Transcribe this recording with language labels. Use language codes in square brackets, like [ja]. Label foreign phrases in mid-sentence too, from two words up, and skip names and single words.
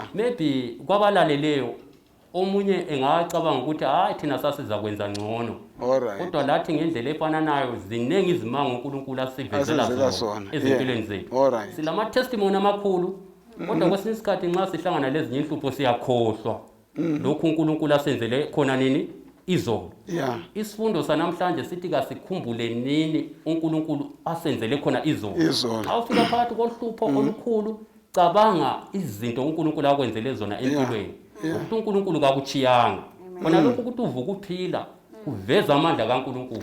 [nd] Maybe kwabalaleleyo omunye engacabanga ukuthi hayi thina sasiza kwenza ngcono. Alright. Kodwa lathi ngendlela efananayo zinengi izimanga uNkulunkulu asivezela zona ezimpilweni zethu. Alright. Silama testimony amakhulu. Kodwa kwesinye isikhathi nxa sihlangana lezinye inhlupho siyakhohlwa lokhu uNkulunkulu asenzele khona nini izolo. Yeah. Isifundo sanamhlanje sithi kasikhumbule nini uNkulunkulu asenzele khona izolo. Awufika phakathi kohlupho olukhulu cabanga izinto uNkulunkulu akwenzele zona empilweni. Ukuthi uNkulunkulu kakuchiyanga. Khona lokhu ukuthi uvuka uphila uveza amandla kaNkulunkulu.